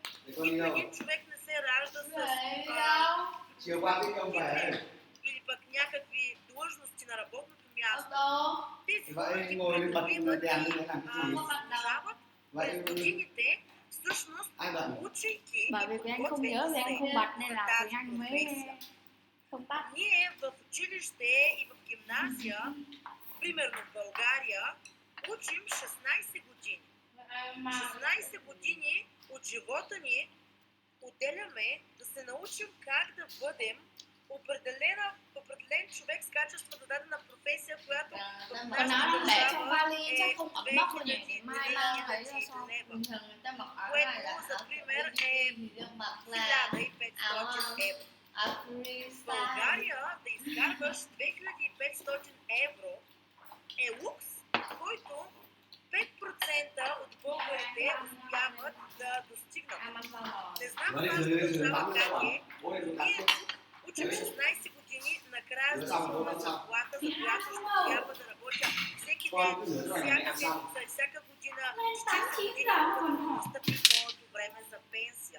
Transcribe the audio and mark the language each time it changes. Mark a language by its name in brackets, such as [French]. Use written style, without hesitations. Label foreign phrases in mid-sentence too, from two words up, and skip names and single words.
[Bulgarian] Нито един човек не се ражда с или пък някакви длъжности на работното място. Тези хора ги придобиват и заслужават през годините, всъщност учейки и [Vietnamese] Bởi vì anh không [Bulgarian] подготвяйки [Vietnamese] nhớ vì anh không [Bulgarian] се [Vietnamese] bật nên [Bulgarian] за [Vietnamese] là [Bulgarian] тази [Vietnamese] tiếng Anh mới [Bulgarian] професия. [Vietnamese] không bắt. [Bulgarian] Ние в училище и в гимназия, примерно в България, учим 16 години. 16 години от живота ни отделяме да се научим как да бъдем определен човек с качество за дадена професия, която в [Vietnamese] Còn [Bulgarian] нашата [Vietnamese] nó để trong [Bulgarian] държава [Vietnamese] vali [Bulgarian] е [Vietnamese] chắc không ẩm bốc đâu nhỉ? [Bulgarian] 2000 [Vietnamese] Mai mang thấy là sao? [Bulgarian] лева, [Vietnamese] Bình thường người ta mặc áo [Bulgarian] което [Vietnamese] này là [Bulgarian] за [Vietnamese] áo [Bulgarian] пример [Vietnamese] đi [Bulgarian] е [Vietnamese] thì được mặc là [Bulgarian] 1500 евро. [Vietnamese] áo [Bulgarian] В [Vietnamese] freestyle. [Bulgarian] България да изкарваш 2500 евро е лукс, който 5% от българите успяват да достигнат. Не знам вашата държава как е. Ние тук учим 16 години, накрая за своя заплата, за която ще трябва да работя всеки ден, всяка седмица и всяка година, 40 години, докато настъпи моето време за пенсия.